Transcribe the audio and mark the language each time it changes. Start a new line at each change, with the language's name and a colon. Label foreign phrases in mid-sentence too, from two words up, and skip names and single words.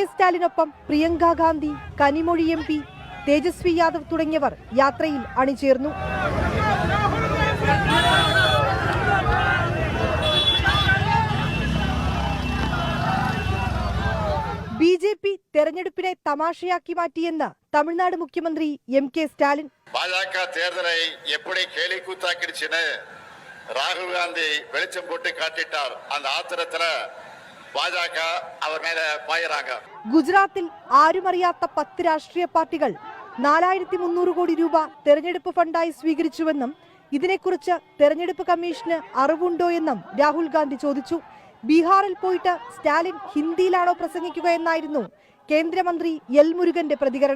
Malayalam: സ്റ്റാലിനൊപ്പം പ്രിയങ്ക ഗാന്ധി, കനിമൊഴി MP, തേജസ്വി യാദവ് തുടങ്ങിയവർ യാത്രയിൽ അണിചേർന്നു. BJP തെരഞ്ഞെടുപ്പിനെ തമാശയാക്കി മാറ്റിയെന്ന് തമിഴ്നാട് മുഖ്യമന്ത്രി M.K. സ്റ്റാലിൻ.
Tamil: பாஜக தேர்தலை எப்படி கேலிக்கூத்தாக்கிடுச்சுன்னு ராகுல் காந்தி வெளிச்சம் போட்டு காட்டிட்டார். அந்த ஆத்திரத்துல பாஜக அவர் மேல பாயறாங்க.
Malayalam: ഗുജറാത്തിൽ ആരുമറിയാത്ത 10 രാഷ്ട്രീയ പാർട്ടികൾ 4300 കോടി രൂപ തെരഞ്ഞെടുപ്പ് ഫണ്ടായി സ്വീകരിച്ചുവെന്നും ഇതിനെക്കുറിച്ച് തെരഞ്ഞെടുപ്പ് കമ്മീഷന് അറിവുണ്ടോ എന്നും രാഹുൽ ഗാന്ധി ചോദിച്ചു. ബീഹാറിൽ പോയിട്ട് സ്റ്റാലിൻ ഹിന്ദിയിലാണോ പ്രസംഗിക്കുക എന്നായിരുന്നു കേന്ദ്രമന്ത്രി എൽ മുരുകന്റെ പ്രതികരണം.